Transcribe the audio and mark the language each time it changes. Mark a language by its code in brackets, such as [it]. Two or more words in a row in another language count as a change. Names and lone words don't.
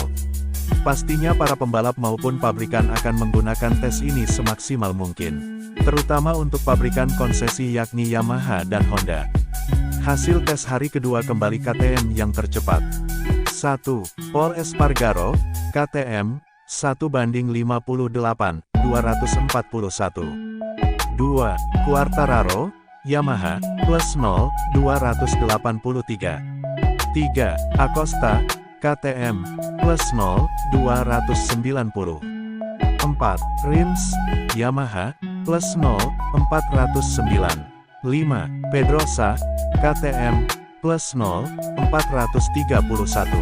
[id] Pastinya para pembalap maupun pabrikan akan menggunakan tes ini semaksimal mungkin, terutama untuk pabrikan konsesi yakni Yamaha dan Honda. Hasil tes hari kedua kembali KTM yang tercepat. 1. Pol Espargaro, KTM, 1:58. 241. 2. Quartararo, Yamaha, plus 0, 283. 3. Acosta, KTM, plus 0, 290. 4. Rins, Yamaha, plus 0, 409. 5. Pedrosa, KTM, plus 0, 431.